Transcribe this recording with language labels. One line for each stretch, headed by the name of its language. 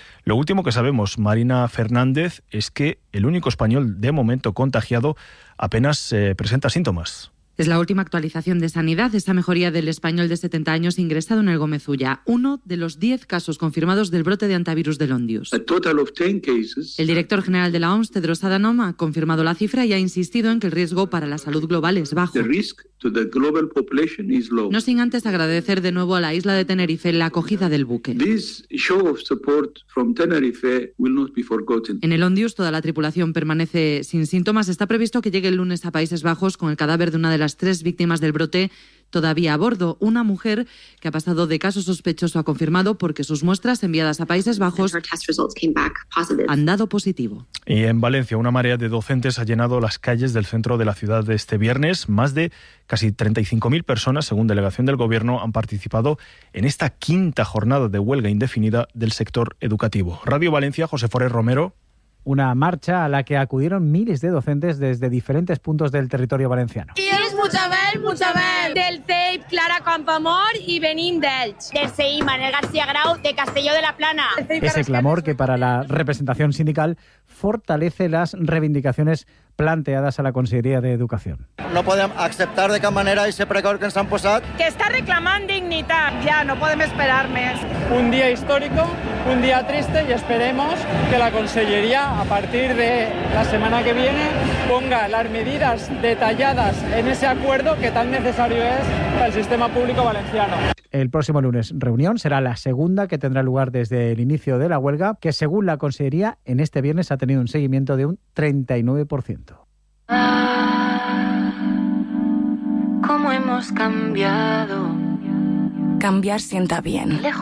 Spanish: Lo último que sabemos, Marina Fernández, es que el único español de momento contagiado apenas presenta síntomas. Es la última actualización de sanidad, esta mejoría del español de 70 años ingresado en el Gómez Ulla, uno de los 10 casos confirmados del brote de antivirus de Londius.
English: A total of 10 cases.
Spanish: El director general de la OMS, Tedros Adhanom, ha confirmado la cifra y ha insistido en que el riesgo para la salud global es bajo.
English: The risk to the global population is low.
Spanish: No sin antes agradecer de nuevo a la isla de Tenerife la acogida del buque.
English: This show of support from Tenerife will not be forgotten.
Spanish: En el Londius, toda la tripulación permanece sin síntomas. Está previsto que llegue el lunes a Países Bajos con el cadáver de una de las 3 víctimas del brote todavía a bordo. Una mujer que ha pasado de caso sospechoso a confirmado porque sus muestras enviadas a Países Bajos han dado positivo. Y en Valencia, una marea de docentes ha llenado las calles del centro de la ciudad de este viernes. Más de casi 35.000 personas, según delegación del Gobierno, han participado en esta quinta jornada de huelga indefinida del sector educativo. Radio Valencia, José Forés Romero. Una marcha a la que acudieron miles de docentes desde diferentes puntos del territorio valenciano. Y es Muchabel, Muchabel. Del CEIP, Clara Campoamor y Benín d'Elx. Del CEI, Manel García Grau, de Castelló de la Plana. Ese clamor que para la representación sindical fortalece las reivindicaciones planteadas a la Conselleria de Educación.
Catalan: No podem acceptar de cap manera aquest precor que ens han posat. Que està reclamant dignitat. Ja, no podem esperar més. Un dia històric, un dia triste, i esperemos que la Conselleria, a partir de la setmana
Spanish: que viene, ponga
Catalan: les mesures detallades en aquest acord que tan necessari és pel sistema públic valenciano.
Spanish: El próximo lunes reunión será la segunda que tendrá lugar desde el inicio de la huelga, que según la Conselleria, en este viernes ha tenido un seguimiento de un 39%. ¿Cómo hemos cambiado? Cambiar sienta bien.